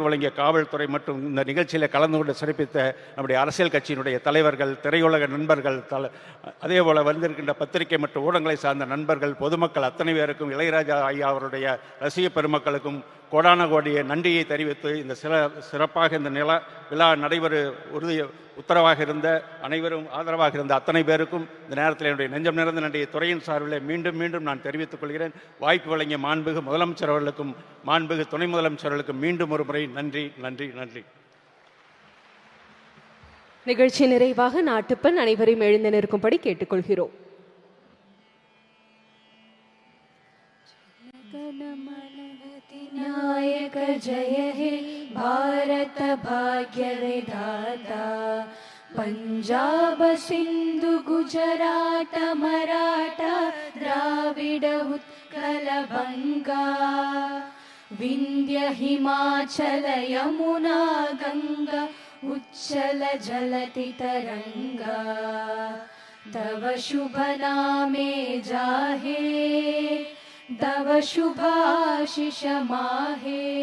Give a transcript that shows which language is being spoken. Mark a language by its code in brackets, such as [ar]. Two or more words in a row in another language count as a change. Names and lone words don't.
[ta] வழங்கிய காவல்துறை மற்றும் இந்த நிகழ்ச்சியில் கலந்து கொண்டு சிறப்பித்த நம்முடைய அரசியல் கட்சியினுடைய தலைவர்கள், திரையுலக நண்பர்கள், அதேபோல் வந்திருக்கின்ற பத்திரிகை மற்றும் ஊடகங்களை சார்ந்த நண்பர்கள், பொதுமக்கள் அத்தனை பேருக்கும் இளையராஜா ஐயா அவருடைய ரசிக பெருமக்களுக்கும் கோடான கோடிய நன்றியை தெரிவித்து இந்த சிறப்பாக இந்த விழா நடைபெற உத்தரவாக இருந்த அனைவரும் ஆதரவாக இருந்த அத்தனை பேருக்கும் இந்த நேரத்தில் என்னுடைய நெஞ்சம் நிறைந்த நன்றியை துறையின் சார்பில் மீண்டும் மீண்டும் நான் தெரிவித்துக் கொள்கிறேன். வாய்ப்பு வழங்கிய மாண்புமிகு முதலமைச்சர் அவர்களுக்கும் மாண்புமிகு துணை முதலமைச்சர் அவர்களுக்கும் மீண்டும் ஒரு முறை நன்றி நன்றி நன்றி. நிகழ்ச்சி நிறைவாக நாட்டுப்பண் அனைவரையும் எழுந்து நிற்கும்படி கேட்டுக்கொள்கிறோம். [bn] নায়ক জয় হে ভারত ভাগ্য বিধাতা পঞ্জাব সিন্ধু গুজরাট মরাঠা দ্রাবিড় উৎকল বঙ্গ বিন্ধ্য হিমাচল যমুনা গঙ্গা উচ্চল জলতি তরঙ্গা তব শুভ নামে জাহে তব শুভাশিষ মাহে